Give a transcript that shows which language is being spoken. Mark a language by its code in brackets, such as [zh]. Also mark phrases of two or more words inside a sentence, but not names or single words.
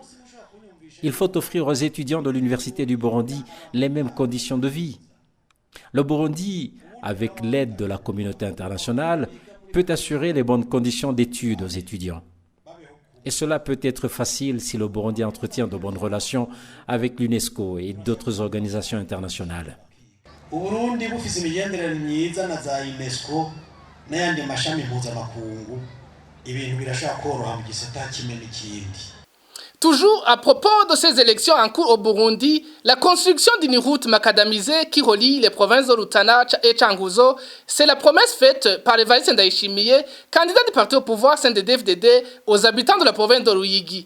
[fr] Il faut offrir aux étudiants de l'Université du Burundi les mêmes conditions de vie. Le Burundi, avec l'aide de la communauté internationale, peut assurer les bonnes conditions d'études aux étudiants. Et cela peut être facile si le Burundi entretient de bonnes relations avec l'UNESCO et d'autres organisations internationales. [rn] Uburundi bufise imigenderanire myiza na za UNESCO n'ayandi mashami mpuzamakungu ibintu birashaka koroha mu gisata kimwe n'ikindi. [fr] Toujours à propos de ces élections en cours au Burundi, la construction d'une route macadamisée qui relie les provinces de Rutana et Changuzo, c'est la promesse faite par Evariste Ndayishimiye, candidat du parti au pouvoir CNDD-FDD, aux habitants de la province de Ruyigi.